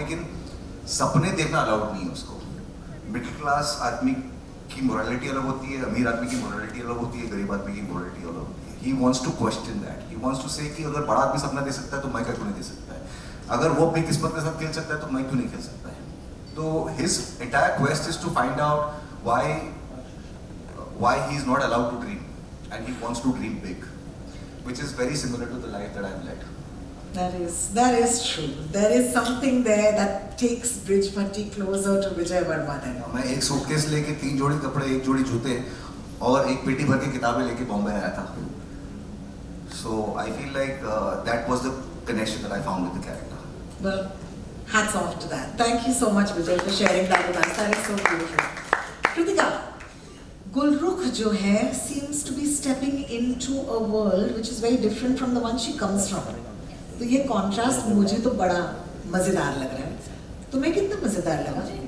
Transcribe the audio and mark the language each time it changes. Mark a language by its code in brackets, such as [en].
[hi] लेकिन सपने देखना अलाउड नहीं है उसको. मिडिल क्लास आदमी की मोरालिटी अलग होती है, अमीर आदमी की मोरालिटी अलग होती है, गरीब आदमी की मोरालिटी अलग होती है. [en] He wants to question that. He wants to say [hi] कि अगर बड़ा आदमी सपना दे सकता है तो मैं क्यों नहीं दे सकता है. अगर वो अपनी किस्मत के साथ खेल सकता है तो मैं क्यों नहीं खेल सकता है. [en] तो his entire quest is to find out why he is not allowed to dream, and he wants to dream big, which is very similar to the life that I've led. That is true. There is something there that takes Brij Bhatti closer to Vijay Verma then. [hi] मैं एक suitcase लेके 3 जोड़ी कपड़े, 1 जोड़ी जूते और एक पेटी भर के किताबें लेके बॉम्बे आया था. [en] So I feel like that was the connection that I found with the character. Well, hats off to that. Thank you so much, Vijay, for sharing that with us. That is so beautiful. Kritika, Gulrukh [hi] जो है [en] seems to be stepping into a world which is very different from the one she comes from. [hi] तो ये contrast मुझे तो बड़ा मजेदार लग रहा है. तुम्हें कितना मजेदार लगा?